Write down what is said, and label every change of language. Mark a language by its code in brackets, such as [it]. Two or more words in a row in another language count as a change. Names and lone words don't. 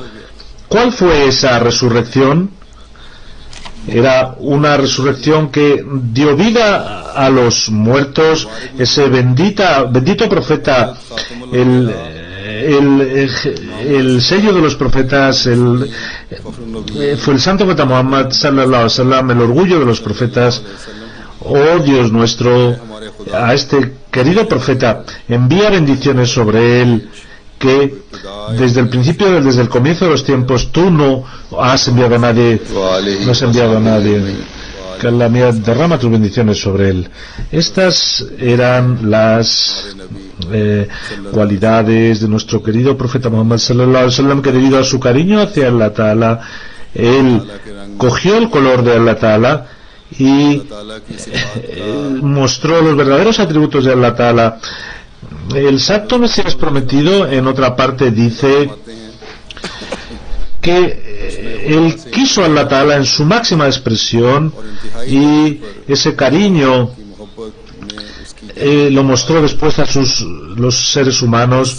[es] ¿Cuál fue esa resurrección? Era una resurrección que dio vida a los muertos. Ese bendito profeta, el sello de los profetas, fue el Santo Profeta Muhammad [ar] صلى الله عليه وسلم, [es] el orgullo de los profetas. Oh Dios nuestro, a este querido profeta envía bendiciones sobre él, que desde el principio, desde el comienzo de los tiempos, tú no has enviado a nadie, que Allah mía, derrama tus bendiciones sobre él. Estas eran las cualidades de nuestro querido profeta Muhammad [ar] صلى الله عليه وسلم, [es] que debido a su cariño hacia Allah Ta'ala Él cogió el color de Allah Ta'ala y mostró los verdaderos atributos de Allah Ta'ala. El Santo Mesías Prometido en otra parte dice que él quiso a Allah Ta'ala en su máxima expresión y ese cariño lo mostró después a los seres humanos.